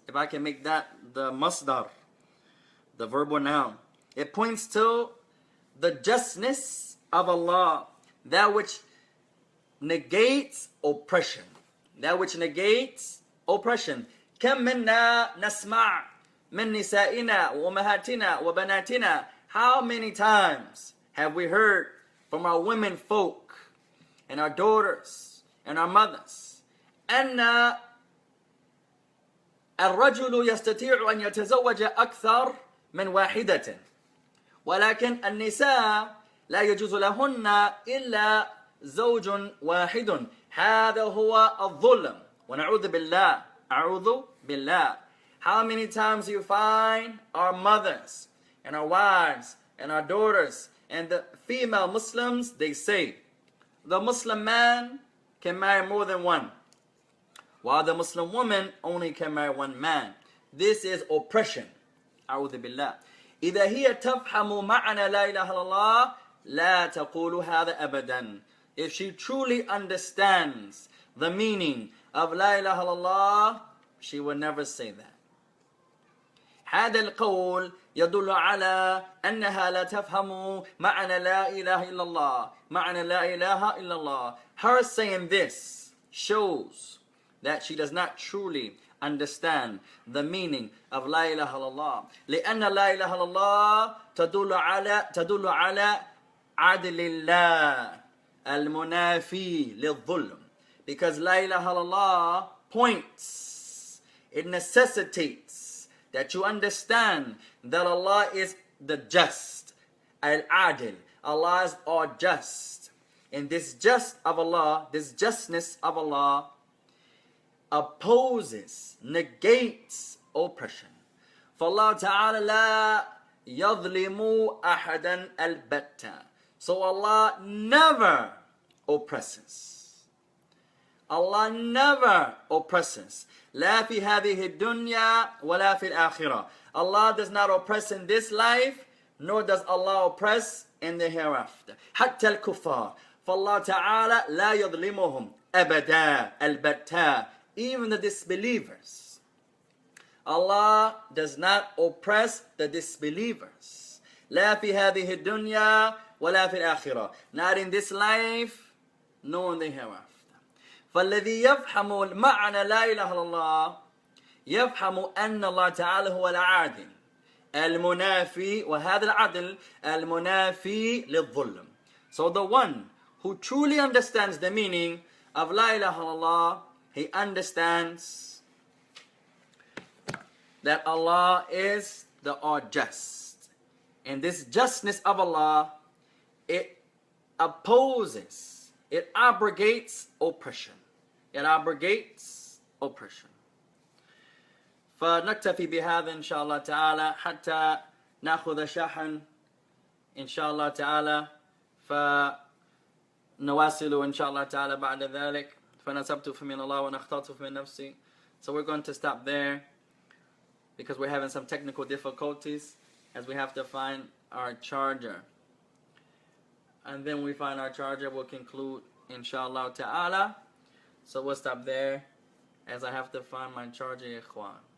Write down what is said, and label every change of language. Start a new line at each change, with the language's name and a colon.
English: If I can make that the masdar, the verbal noun. It points to the justness of Allah, that which negates oppression. That which negates oppression.
Arabic: كم منا نسمع من نسائنا وأمهاتنا وبناتنا.
English: How many times have we heard from our women folk and our daughters and our mothers
Arabic: أن الرجل يستطيع أن يتزوج أكثر من واحدة ولكن النساء لا يجوز لهن إلا زوج واحد. هذا هو الظلم ونعوذ بالله. أعوذ بالله.
English: How many times you find our mothers and our wives and our daughters and the female Muslims, they say the Muslim man can marry more than one, while the Muslim woman only can marry one man. This is oppression.
Arabic: أعوذ بالله. إذا هي تفهم معنى لا إله إلا الله لا تقول هذا أبدا.
English: If she truly understands the meaning of لا إله إلا الله, she will never say that.
Arabic: هذا القول يدل على أنها لا تفهم معنى لا إله إلا الله. معنى لا إله إلا الله.
English: Her saying this shows that she does not truly understand the meaning of La ilaha illallah.
Arabic: لأن لا إله إلا الله تدل على عدل الله المنافي للظلم.
English: Because La ilaha illallah points, it necessitates that you understand that Allah is the just, al-adil. Allah is all just. And this just of Allah, this justness of Allah opposes, negates oppression.
Arabic: فالله تعالى لا يظلم أحدا البتة.
English: So Allah never oppresses. Allah never oppresses.
Arabic: لا في هذه الدنيا ولا في الآخرة.
English: Allah does not oppress in this life, nor does Allah oppress in the hereafter.
Arabic: حتى الكفار. فالله تعالى لا يظلمهم أبدا البتة.
English: Even the disbelievers, Allah does not oppress the disbelievers.
Arabic: لا في هذه الدنيا ولا في الآخرة.
English: Not in this life, nor in the hereafter.
Arabic: فالذي يفهم المعنى لا إله إلا الله يفهم أن الله تعالى هو العادل المنافي وهذا العدل المنافي للظلم.
English: So the one who truly understands the meaning of لا إله إلا الله, he understands that Allah is the all-just. And this justness of Allah, it opposes, it abrogates oppression. It abrogates oppression.
Arabic: فنكتفي بهذا إن شاء الله تعالى حتى نأخذ شحن إن شاء الله تعالى فنواصل إن شاء الله تعالى بعد ذلك فنسبت فمن الله ونخطأت فمن نفسي.
English: So we're going to stop there because we're having some technical difficulties as we have to find our charger. And then we find our charger, we'll conclude inshallah ta'ala. So we'll stop there as I have to find my charger, ikhwan.